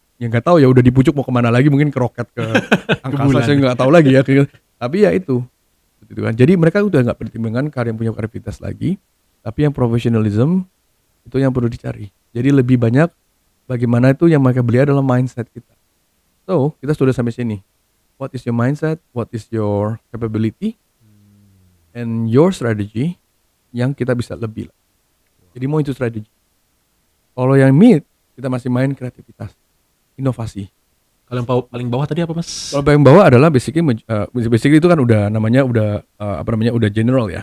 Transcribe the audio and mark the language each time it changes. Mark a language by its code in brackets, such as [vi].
[id] Yang nggak tahu ya udah di pucuk mau kemana lagi, mungkin ke roket ke angkasa, saya nggak tahu lagi ya. Tapi ya itu, gitu kan. Jadi mereka udah nggak pertimbangan yang punya kreativitas lagi, tapi yang profesionalism itu yang perlu dicari. Jadi lebih banyak bagaimana itu yang mereka beli adalah mindset kita. So kita sudah sampai sini. [en] What is your mindset? What is your capability? And your strategy [id] yang kita bisa lebih. Jadi mau itu strategi. Kalau yang mid kita masih main kreativitas, inovasi. Kalau yang paling bawah tadi apa, Mas? Kalau paling bawah adalah basically itu kan udah namanya udah general ya.